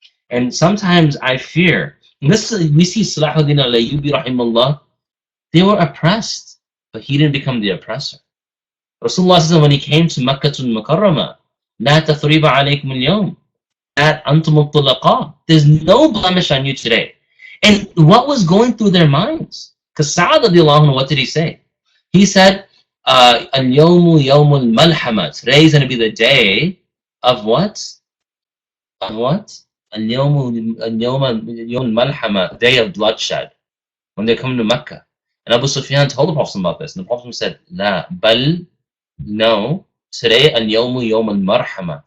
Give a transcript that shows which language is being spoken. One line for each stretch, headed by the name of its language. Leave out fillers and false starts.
English: And sometimes I fear, and this we see Salahuddin al-Ayyubi rahimahullah, they were oppressed, but he didn't become the oppressor. Rasulullah said when he came to Makkah al-Mukarramah,
Arabic: لا تثريب عليكم اليوم أنتم الطلقاء.
English: There's no blemish on you today. And what was going through their minds? Because Sa'ad radiallahu anhu, what did he say? He said,
Arabic: اليوم يوم الملحمة.
English: Today is going to be the day of what? Of what?
Arabic: اليوم يوم الملحمة,
English: day of bloodshed. When they come to Mecca. And Abu Sufyan told the Prophet about this. And the Prophet said,
Arabic: لا بل,
English: no, today
Arabic: al-yawmu yawm al-marhama.